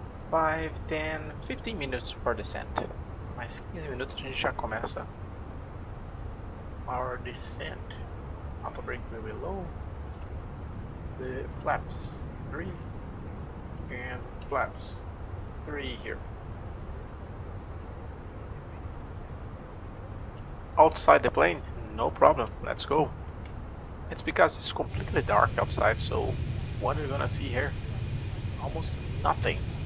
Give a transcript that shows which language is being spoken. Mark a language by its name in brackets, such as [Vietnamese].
[English] Five, 10, 15 minutes for descent. [Portuguese] Mais 15 minutos a gente já começa [English] our descent. Auto brake will be low. The flaps 3 and flaps 3 here. Outside the plane, no problem. Let's go. It's because it's completely dark outside, so what you're gonna see here? Almost nothing.